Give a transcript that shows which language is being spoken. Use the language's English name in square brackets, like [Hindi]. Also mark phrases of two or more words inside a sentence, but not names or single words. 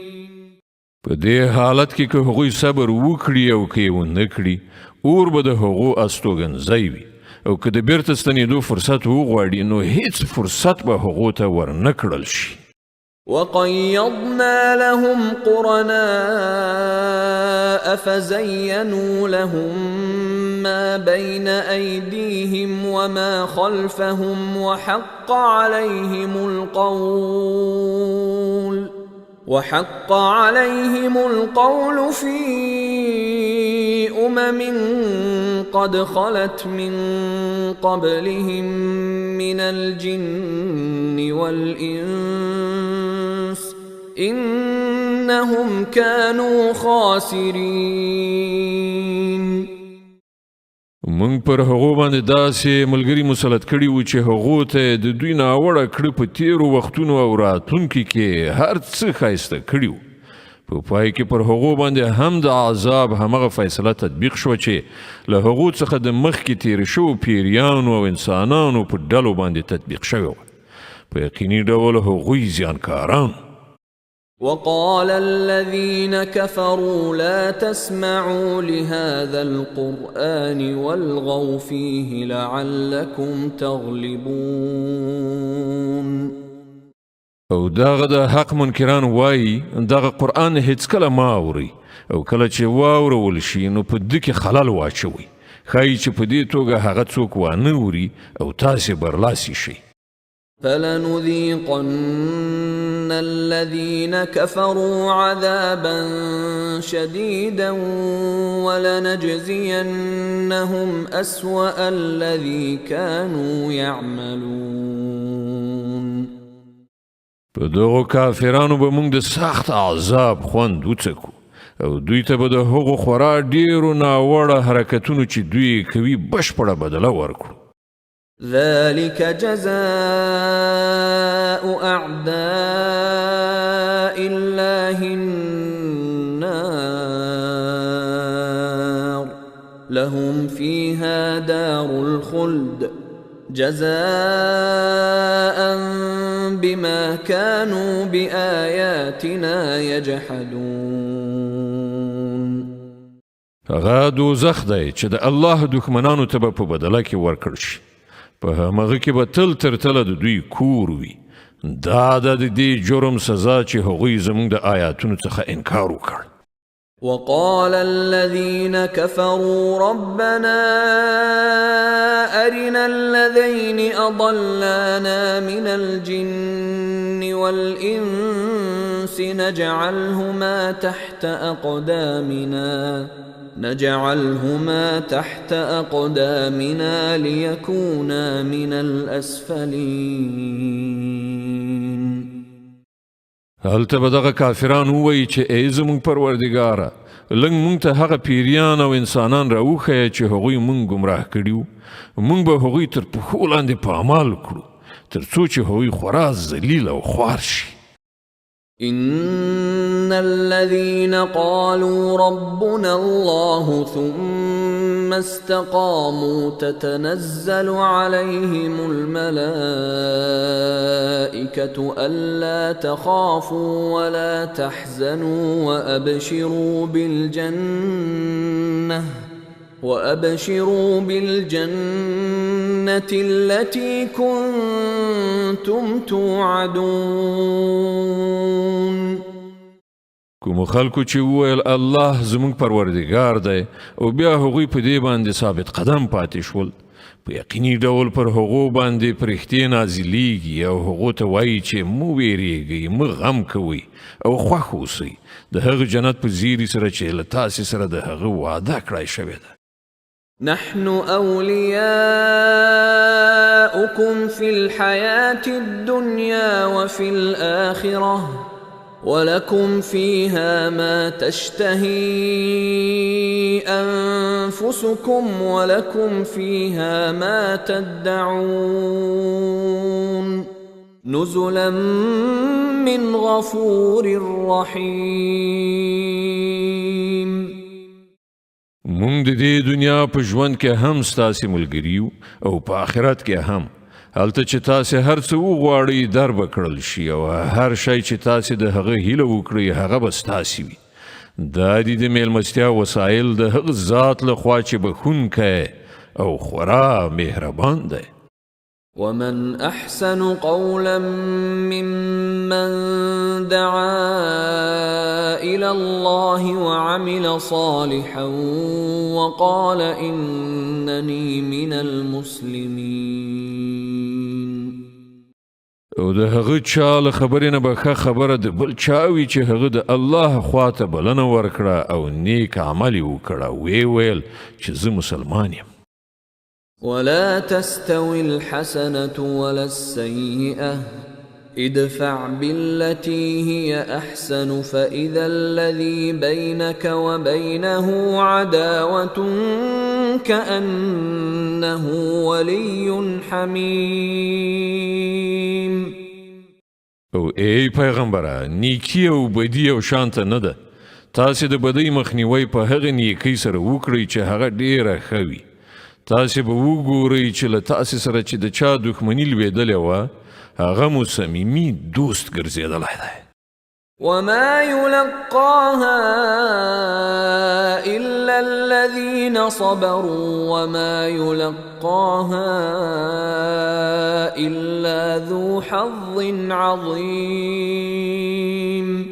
[Pashto] په دې حالت کې که هغوی صبر وکړي او که یې ونه کړي اور به د هغو استوګنځی وي او که د بیرته ستنېدو فرصت وغواړي نو هیڅ فرصت به هغو ته ورنه کړل شي. [Arabic] وقيضنا لهم قرناء فزينوا لهم ما بين أيديهم وما خلفهم وحق عليهم القول في قد خلت من قبلهم من الجن والإنس إنهم كانوا خاسرين. [Pashto] مونږ پر هغو باندې داسې ملګري مسلط کړي وو چې هغو ته د دوی ناوړه کړه په تیرو وختونو او راتلونکي کې هر څه ښایسته کړي وو. په پای کې پر هغو باندې هم د عذاب همغه فیصله تطبیق شو چې له هغو څخه د مخکې تیر شو پیریانو او انسانانو په ډلو باندې تطبیق شوی په یقیني ډول هغوی زیانکاران. [Arabic] وقال الذين كفروا لا تسمعوا لهذا القرآن والغوا فيه لعلكم تغلبون. [Pashto] او داغه د حق منکران وایي دغه قرآن هیڅ کله ما اوري او کله چې واورول شي نو په دې کې خلل واچوي ښایي چې په دې توګه هغه څوک وانه اوري او تاسې برلاسي شي. [Arabic] فلنذيقن الذين كفروا عذابا شديدا ولنجزينهم أسوأ الذي كانوا يعملون. [Pashto] په دغو کافرانو به موږ د سخت عذاب خوند وڅکو او دوی ته به د هغو خورا ډیرو ناوړه حرکتونو چې دوی کوي بشپړه بدله ورکړو. [Arabic] ذلك جزاء أعداء الله النار لهم فيها دار الخلد جزاء بما كانوا بآياتنا يجحدون. [Pashto] هغه دوزخ دی چې د الله دښمنانو ته به په بدله کې ورکړل شي په همغه کې به تل تر تله د دوی کور وي. دا د دې جرم سزا چې هغوی زموږ د آیاتونو څخه انکار وکړ. [Arabic] وقال الذين كفروا ربنا أرنا الذين أضلانا من الجن والإنس نجعلهما تحت أقدامنا ليكونا من الأسفلين. [Pashto] هلته به دغه کافران ووایي چې ای زموږ پروردګاره لږ موږ ته هغه پیریان او انسانان راوښیه چې هغوی موږ ګمراه کړي وو موږ به هغوی تر پښو لاندې پامال کړو تر څو چې هغوی خورا ذلیل او خوار شي. [Arabic] إن الذين قالوا ربنا الله ثم استقاموا تتنزل عليهم الملائكة ألا تخافوا ولا تحزنوا وأبشروا بالجنة التي كنتم توعدون. [Pashto] کوم خلکو چې وویل الله زموږ پروردګار دی او بیا هغوی په دې باندې ثابت قدم پاتې شول په یقیني ډول پر هغو باندې فرښتې نازلیږي او هغو ته وایي چې مو ویریږئ مه غم کوئ او خوښ اوسئ د هغه جنت په زیري سره چې له تاسې سره د هغه وعده کړی شوې ده. [Arabic] نحن أولياؤكم في الحياة الدنيا وفي الآخرة ولكم فيها ما تشتهي أنفسكم ولكم فيها ما تدعون نزلا من غفور رحيم. [Pashto] مونږ د دې دنیا په ژوند کې هم ستاسې ملګري او په آخرت کې هم هلته چې تاسې هر څه وغواړئ در به کړل شي او هر شی چې تاسې د هغه هیله وکړئ هغه به ستاسې وي. دا دي د میلمستیا وسایل د هغه ذات لخوا چې بخښونکی او خورا مهربان دی. [Arabic] ومن أحسن قولا ممن دعا إلى الله وعمل صالحا وقال إنني من المسلمين. [Pashto] او د هغه چا له خبرې نه به ښه خبره د بل چا وي چې هغه د الله خواته بلنه ورکړه او نیک عمل یې وکړه ویې ویل چې زه مسلمان یم. [Arabic] ولا تستوي الحسنة ولا السيئة ادفع بالتي هي أحسن فإذا الذي بينك وبينه عداوة كأنه ولي حميم. [Pashto] او ای پیغمبره نیکی او بدی او شانته نه ده تاسې د بدۍ مخنیوی په هغه نیکۍ سره وکړئ چې هغه ډیره ښه وي تاسې به وګورئ چې له تاسې سره چې د چا دښمني لوېدلې وه هغه مو صمیمي دوست ګرځېدلی دی [Arabic] وما يلقاها إلا الذين صبروا وما يلقاها إلا ذو حظ عظيم